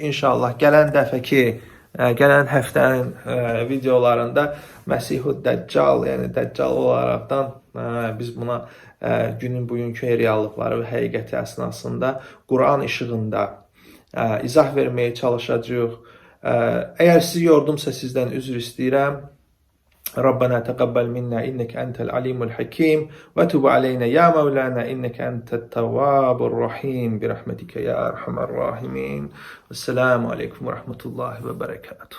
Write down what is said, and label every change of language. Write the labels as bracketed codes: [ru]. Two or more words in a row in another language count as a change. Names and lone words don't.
[az] İnşallah gələn dəfəki, gələn həftənin videolarında Məsihud Dəccal, yəni Dəccal olaraqdan biz buna günün bugünkü reallıqları və həqiqəti əsnasında Quran işığında izah verməyə çalışacağıq. Əgər sizi yordumsa sizdən üzr istəyirəm. [ar] ربنا تقبل منا إنك أنت العليم الحكيم وتب علينا يا مولانا إنك أنت التواب الرحيم برحمتك يا أرحم الراحمين والسلام عليكم ورحمة الله وبركاته.